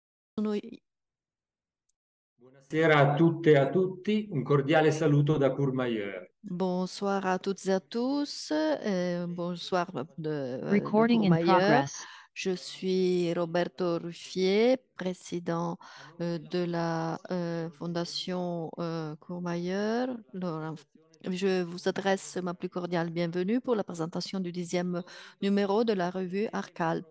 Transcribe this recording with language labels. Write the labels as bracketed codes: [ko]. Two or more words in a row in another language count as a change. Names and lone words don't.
[it] Sono- Buonasera a tutte e a tutti, un cordiale saluto da Courmayeur. [fr] Bonsoir à toutes et à tous. Bonsoir de [en] Recording in [fr] Courmayeur. [en] progress. [fr] Je suis Roberto Ruffier, président de la Fondation Courmayeur. Je vous adresse ma plus cordiale bienvenue pour la présentation du 10e numéro de la revue Arcalp.